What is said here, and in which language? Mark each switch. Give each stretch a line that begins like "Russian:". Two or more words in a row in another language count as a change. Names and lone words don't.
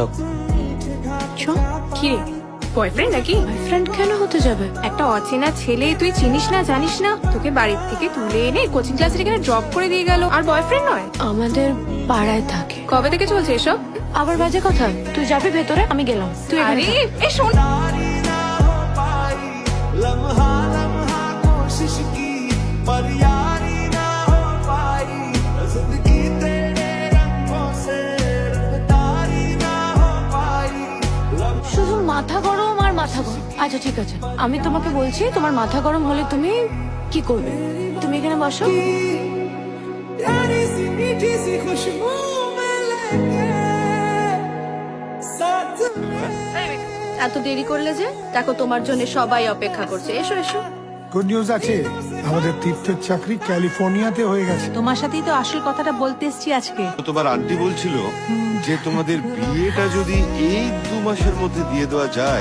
Bangla: কি রে, বয়ফ্রেন্ড নাকি? বয়ফ্রেন্ড কেন হতে যাবে? একটা অচেনা ছেলে, তুই চিনিস না জানিস না, তোকে বাড়ির থেকে তুলে এনে কোচিং ক্লাসের এখানে ড্রপ করে দিয়ে গেল, আর বয়ফ্রেন্ড নয়? আমাদের পাড়ায় থাকে। কবে থেকে চলছে এসব? আবার বাজে কথা। তুই যাবি ভেতরে, আমি গেলাম। তুই এখানে আরে থাক। এ শোন,
Hindi: लम्हा लम्हा कोशिश की पर यारी ना हो पाई जिंदगी तेरे रंगों से रंगदारी ना हो पाई
Bangla: শুধু মাথা গরম আর মাথা গরম। আচ্ছা ঠিক আছে, আমি তোমাকে বলছি, তোমার মাথা গরম হলে তুমি কি করবে? তুমি এখানে বসো।
Hindi: प्यारी सी मीठी सी खुशबू में लेके साथ
Bangla: এত দেরি করলে যে? দেখো তোমার জন্য সবাই অপেক্ষা করছে, এসো এসো। গুড নিউজ আছে, আমাদের তীর্থের চাকরি ক্যালিফোর্নিয়াতে হয়ে গেছে। তোমার সাথেই তো আসল কথাটা বলতে এসছি আজকে। তোমার আন্টি বলছিল যে তোমাদের বিয়েটা যদি এই 2 মাসের মধ্যে দিয়ে দেওয়া যায়।